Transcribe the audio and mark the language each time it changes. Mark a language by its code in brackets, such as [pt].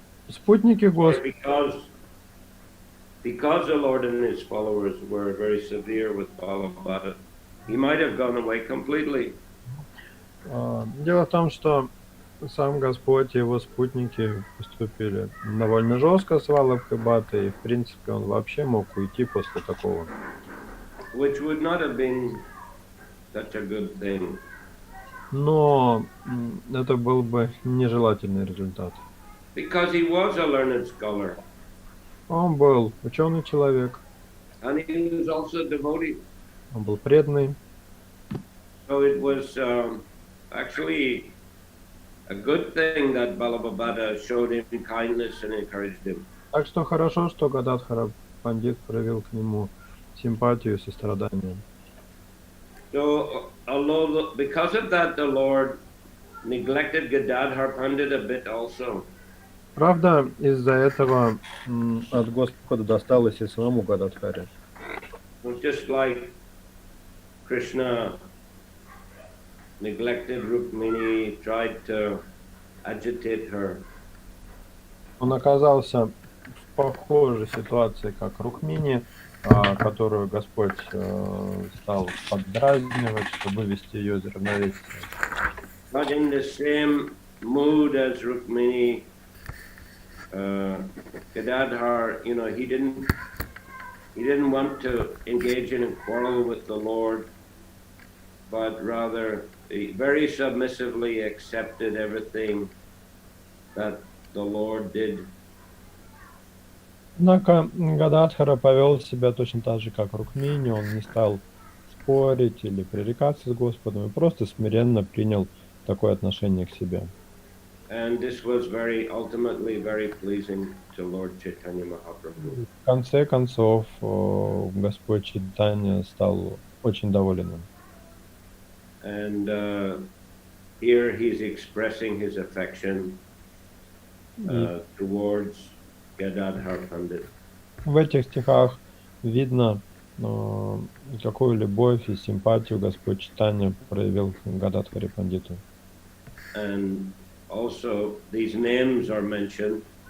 [ru] Спутники Господа. [en] Because the Lord and his followers were very severe with Balabhabata, he might have gone away completely. [ru] Дело в том, что сам Господь и его спутники поступили довольно жестко с Валабхибхатой, и в принципе он вообще мог уйти после такого. [en] Which would not have been such a good thing. [ru] Но это был бы нежелательный результат. [en] Because he was a learned scholar. [ru] Он был ученый человек. [en] And he was also a devotee. [ru] Он был преданный. [en] So it was actually a good thing that Balabhabata showed him kindness and encouraged him. [ru] Так что хорошо, что Гададхара Пандит проявил к нему симпатию и сострадание. [en] So, because of that, the Lord neglected Gadadhar Pandit a bit also. [ru] Правда, из-за этого от Господа досталось и самому Гададхаре. [en] Just like Krishna neglected Rukmini, tried to agitate her. [ru] Он оказался в похожей ситуации, как Рукмини, которую Господь стал поддразнивать, чтобы вывести ее из равновесия. [en] Not in the same mood as Rukmini, Gadadhar, he didn't want to engage in a quarrel with the Lord, but rather he very submissively accepted everything that the Lord did. [ru] Однако Гададхара повел себя точно так же, как Рукмини. Он не стал спорить или пререкаться с Господом, и просто смиренно принял такое отношение к себе. [en] And this was ultimately very pleasing to Lord Chaitanya Mahaprabhu. [ru] В конце концов, Господь Чайтанья стал очень доволен им. [en] And here he's expressing his affection towards Gadadhar Pandit. [ru] В этих стихах видно, какую любовь и симпатию Господь Чайтанья проявил к Гададхаре Пандиту. [en] And also these names are mentioned.